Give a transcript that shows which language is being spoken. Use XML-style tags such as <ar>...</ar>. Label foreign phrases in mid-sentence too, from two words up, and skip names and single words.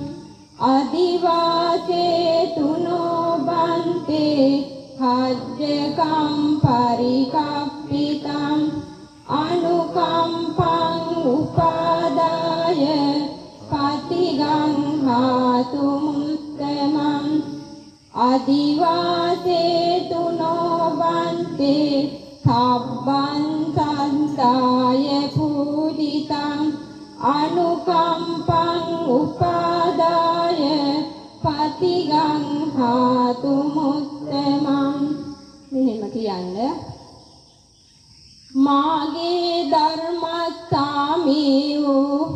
<pi>අදිවාසේ තුනෝ බන්තේ හජ්ජකම් පරිකප්පිතං අනුකම්පං උපාදාය පතිගංහාතු මුත්තමං අදිවාසේ තුනෝ බන්තේ සබ්බං සන්තාය පූජිතං අනුකම්පං උපාදාය පතිගංහාතු මුත්තමං</pi> <si>මෙහෙම කියන්න මාගේ ධර්මස්සාමී වූ</si>